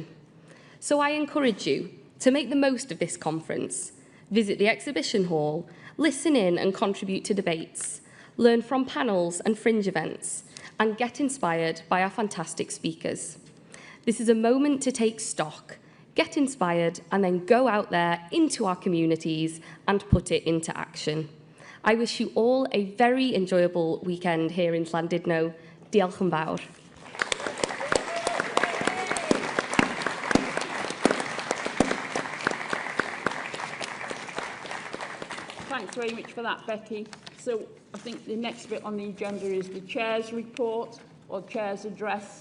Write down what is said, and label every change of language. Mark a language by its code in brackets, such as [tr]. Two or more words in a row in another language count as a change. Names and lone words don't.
[en] So I encourage you to make the most of this conference, visit the exhibition hall, listen in and contribute to debates, learn from panels and fringe events, and get inspired by our fantastic speakers. This is a moment to take stock, get inspired, and then go out there into our communities and put it into action. I wish you all a very enjoyable weekend here in Llandudno. [cy] Diolch yn fawr. [en] Thanks very much for that, Becky. So I think the next bit on the agenda is the Chair's report or Chair's address.